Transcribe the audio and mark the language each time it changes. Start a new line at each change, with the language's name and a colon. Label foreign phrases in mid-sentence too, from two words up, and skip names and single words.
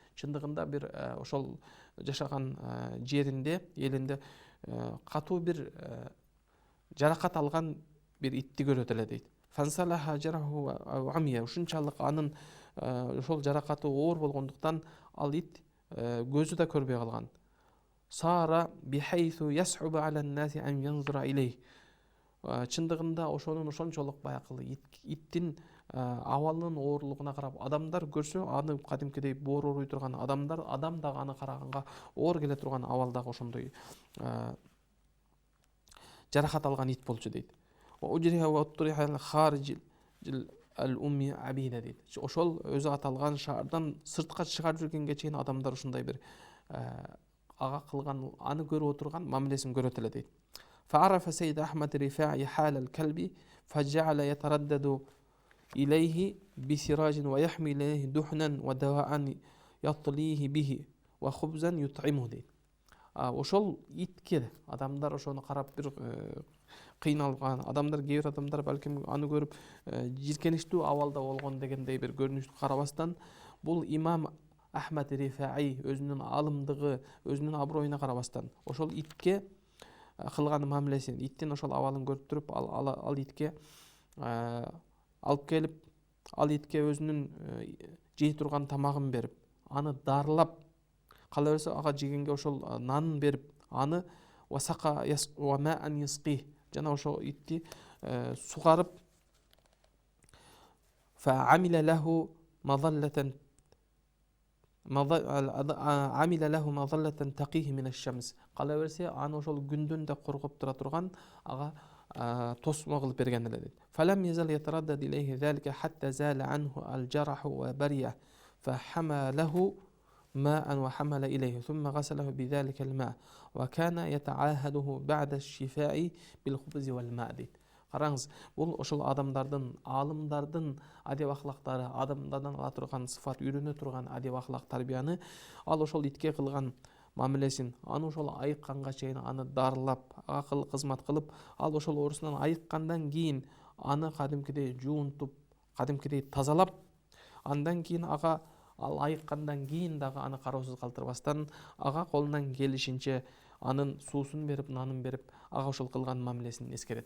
Kyrgyz: Чындыгында бир ошол жашаган жеринде, элинде катуу бир жаракат алган бир итти көрөт эле дейт.
Arabic: فانسلخ جرحه أعمى,
Kyrgyz: ушунчалык анын ошол жаракаты оор болгондуктан ал ит көзү да көрбөй калган.
Arabic: صار بحيث يصعب على الناس أن ينظر إليه.
Kyrgyz: Чындыгында ошонун ошончолук баягы иттин абалынын оорлугуна карап адамдар көрсө, аны кадимкидей боор ооруй турган адамдар, адам дагы аны караганга оор келе турган абалдагы ошондой жаракат алган ит болчу дейт. Ошол өзү аталган шаардан сыртка чыгарып жүргенге чейин адамдар ушундай бир ага кылган, аны көрүп отурган мамилесин көрөт эле дейт.
Arabic: فعرف سيد أحمد رفاعي حال الكلب فجعل يتردد إليه بسراج ويحمل إليه دحنا ودواء يطليه به وخبزا يطعمه дейт.
Kyrgyz: Ошол итке адамдар ошону карап бир кыйналган, адамдар, кээ бир адамдар балким аны көрүп жиркеничтүү абалда болгон дегендей бир көрүнүштү карабастан, бул имам Ахмад Рифаи өзүнүн аалымдыгы, өзүнүн аброюна карабастан ошол итке кылган мамилесин, иттин ошол абалын көрүп туруп, ал итке алып келип, ал итке өзүнүн жей турган тамагын берип, аны дарылап, кала берсе ага жегенге ошол нанын берип, аны
Arabic: وسقاه الماء يسقي,
Kyrgyz: жана ошол итти сугарып,
Arabic: فعمل له مظلة تقيه من الشمس.
Kyrgyz: Кала берсе аны ошол күндөн да коргоп тура турган ага тосмо кылып берген эле дейт.
Arabic: فلم يزل يتردد إليه ذلك حتى زال عنه الجرح وبرئ فحمله ماء وحمل إليه ثم غسله بذلك الماء وكان يتعاهده بعد الشفاء بالخبز والماء дейт.
Kyrgyz: Караңыз, бул ошол адамдардын, аалымдардын адеп ахлактары, адамдардан ала турган сыфат, үйрөнө турган адеп ахлак тарбияны ал ошол итке кылган мамилесин, аны ошол айыкканга чейин аны дарылап, ага кызмат кылып, ал ошол оорусунан айыккандан кийин аны кадимкидей жуунтуп, кадимкидей тазалап, андан кийин ага ал айыккандан кийин дагы аны кароосуз калтырбастан, ага колунан келишинче анын суусун берип, нанын берип, ага ошол кылган мамилесин эскерет.